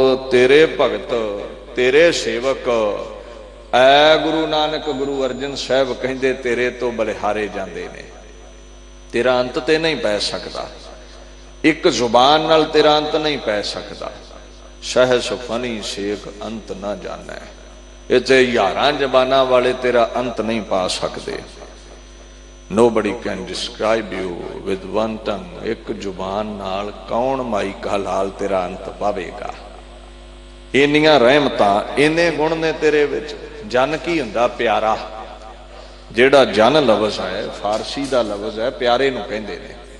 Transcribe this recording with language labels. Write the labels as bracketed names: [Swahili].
[Punjabi] ਤੇਰੇ ਭਗਤ, ਤੇਰੇ ਸੇਵਕ ਐ ਗੁਰੂ ਨਾਨਕ, ਗੁਰੂ ਅਰਜਨ ਸਾਹਿਬ ਕਹਿੰਦੇ ਤੇਰੇ ਤੋਂ ਬਲਿਹਾਰੇ ਜਾਂਦੇ ਨੇ। ਤੇਰਾ ਅੰਤ ਤੇ ਨਹੀਂ ਪੈ ਸਕਦਾ। ਇੱਕ ਜ਼ੁਬਾਨ ਨਾਲ ਤੇਰਾ ਅੰਤ ਨਹੀਂ ਪੈ ਸਕਦਾ। ਸਹਿਸ ਫਨੀ ਸ਼ੇਖ ਅੰਤ ਨਾ ਜਾਣੈ। ਇੱਥੇ ਹਜ਼ਾਰਾਂ ਜ਼ਬਾਨਾਂ ਵਾਲੇ ਤੇਰਾ ਅੰਤ ਨਹੀਂ ਪਾ ਸਕਦੇ। [English] Nobody can describe you with one tongue। [Punjabi] ਇੱਕ ਜ਼ੁਬਾਨ ਨਾਲ ਕੌਣ ਮਾਈ ਕਾ ਲਾਲ ਤੇਰਾ ਅੰਤ ਪਾਵੇਗਾ। ਇੰਨੀਆਂ ਰਹਿਮਤਾਂ, ਇੰਨੇ ਗੁਣ ਨੇ ਤੇਰੇ ਵਿੱਚ। ਜਨ ਕੀ ਹੁੰਦਾ? ਪਿਆਰਾ। ਜਿਹੜਾ ਜਨ ਲਫ਼ਜ਼ ਹੈ ਫਾਰਸੀ ਦਾ ਲਫ਼ਜ਼ ਹੈ, ਪਿਆਰੇ ਨੂੰ ਕਹਿੰਦੇ ਨੇ।